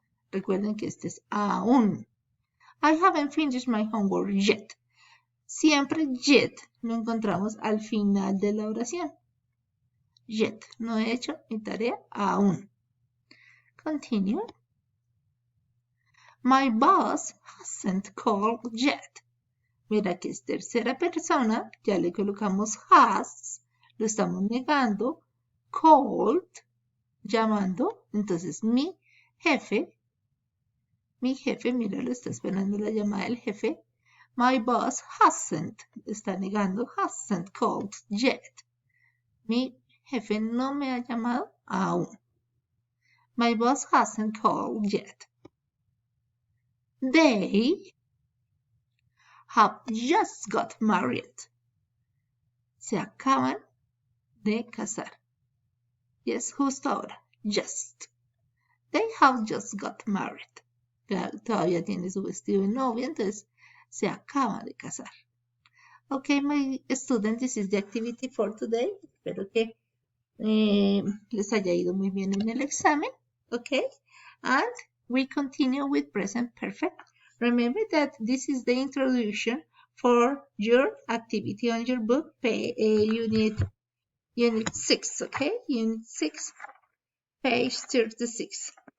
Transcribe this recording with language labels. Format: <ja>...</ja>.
<es>Recuerden que este es aún.</es> <en>I haven't finished my homework yet.</en> <es>Siempre yet lo encontramos al final de la oración. Yet. No he hecho mi tarea aún. Continue.</es> <en>My boss hasn't called yet.</en> <es>Mira que es tercera persona, ya le colocamos has, lo estamos negando, called, llamando, entonces mi jefe, mira, lo está esperando la llamada del jefe.</es> <en>My boss hasn't,</en> <es>está negando,</es> <en>hasn't called yet.</en> <es>Mi jefe no me ha llamado aún.</es> <en>My boss hasn't called yet. They have just got married.</en> <es>Se acaban de casar. Yes, justo ahora. Just.</es> <en>They have just got married.</en> <es>Todavía tiene su vestido de novia, entonces se acaba de casar.</es> <en>Okay, my students, this is the activity for today.</en> <es>Espero que les haya ido muy bien en el examen.</es> <en>Okay, and we continue with present perfect. Remember that this is the introduction for your activity on your book, Unit 6, okay? Unit 6, page 36.</en>